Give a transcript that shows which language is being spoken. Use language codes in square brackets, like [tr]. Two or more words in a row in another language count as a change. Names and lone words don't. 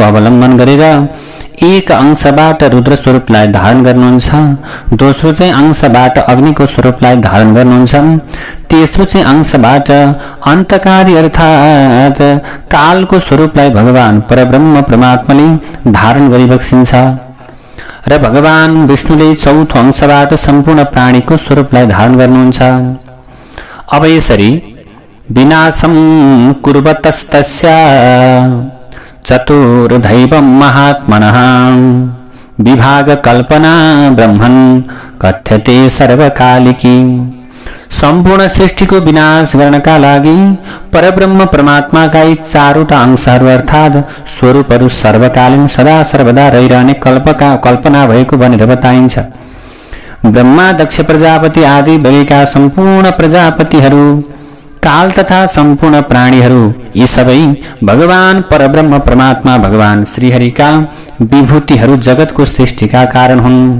[ne] अवलम्बन गरेर एक अंशबाट रुद्र स्वरूपलाई धारण गर्नुहुन्छ, दोस्रो चाहिँ अंशबाट अग्निको स्वरूपलाई धारण गर्नुहुन्छ, तेस्रो चाहिँ अंशबाट अन्तकारी अर्थात कालको स्वरूपलाई भगवान परब्रह्म परमात्माले धारण गरिबक्सिन्छ र भगवान विष्णुले चौथो अंशबाट सम्पूर्ण प्राणीको स्वरूपलाई धारण गर्नुहुन्छ। [sa] अब यसरी विनाशं कुर्वतस्तस्य चतुर्दैवं महात्मनः विभाग कल्पना ब्रह्मन् कथ्यते सर्वकालिकी। [ne] सम्पूर्ण सृष्टिको विनाश गर्नका लागि परब्रह्म परमात्माका यी चारवटा अंशहरू अर्थात् स्वरूपहरू सर्वकालीन सदा सर्वदा रहिरहने कल्पना भएको भनेर बताइन्छ। ब्रह्मा दक्ष प्रजापति आदि बलिका सम्पूर्ण प्रजापतिहरू काल तथा सम्पूर्ण प्राणीहरू यी सबै भगवान परब्रह्म परमात्मा भगवान श्रीहरिका विभूतिहरू जगतको सृष्टिका कारण हुन्।